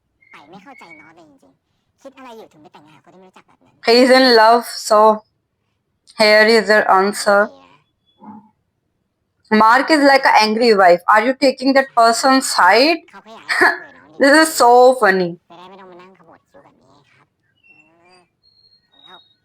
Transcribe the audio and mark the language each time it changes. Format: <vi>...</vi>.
<th>ไปไม่เข้าใจน้องเลยจริงๆ คิดอะไรอยู่ถึงไปแต่งงานกับคนที่ไม่รู้จักแบบนั้น</th> <en>He's in love, so here is your</en> <th>ดี</th> <en>answer.</en> <th>นะ</th> <en>Mark is like an angry wife. Are you taking that person's side?</en> <th>เขาแค่อยากให้ผมคุยกับน้องดี</th> <en>This is so funny.</en> <th>จะได้ไม่ต้องมานั่งขบวดคิ้วแบบนี้ครับแล้ว</th>